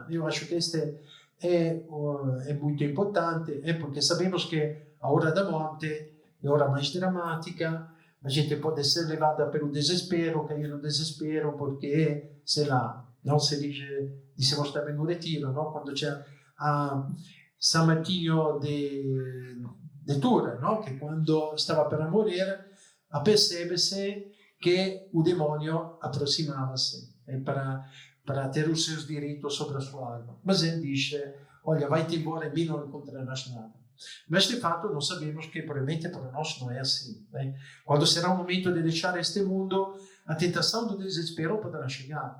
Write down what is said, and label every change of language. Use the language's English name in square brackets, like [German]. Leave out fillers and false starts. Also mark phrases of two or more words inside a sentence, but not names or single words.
[Portuguese] Eu acho que este é muito importante, porque sabemos que a hora da morte é a hora mais dramática, a gente pode ser levada pelo desespero, cair no desespero, porque, sei lá, não se diz, dissemos também no retiro, não? [Italian] Quando c'è a San Martino de Tours, no? Che quando stava per morire, [Portuguese] apercebe-se que o demônio aproximava-se para ter os seus direitos sobre a sua alma. Mas ele diz, olha, vai-te embora e mim não encontrarás nada. Mas de fato nós sabemos que provavelmente para nós não é assim. Né? Quando será o momento de deixar este mundo, a tentação do desespero poderá chegar.